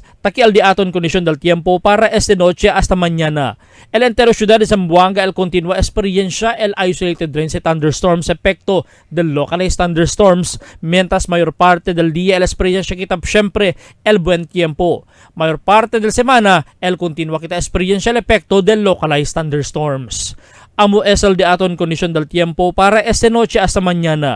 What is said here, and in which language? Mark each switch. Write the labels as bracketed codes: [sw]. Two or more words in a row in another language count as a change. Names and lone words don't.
[cbk] Taki al diaton condición del tiempo para esta noche hasta mañana. El entero ciudad de Zamboanga el continua experiencia el [en] isolated rains [cbk] y thunderstorms efecto del [en] localized thunderstorms, [cbk] mientras mayor parte del día el experiencia kita siempre el buen tiempo. Mayor parte del semana el continua kita experiencia el efecto del [en] localized thunderstorms. [cbk] Amo es el diaton condición del tiempo para esta noche hasta mañana.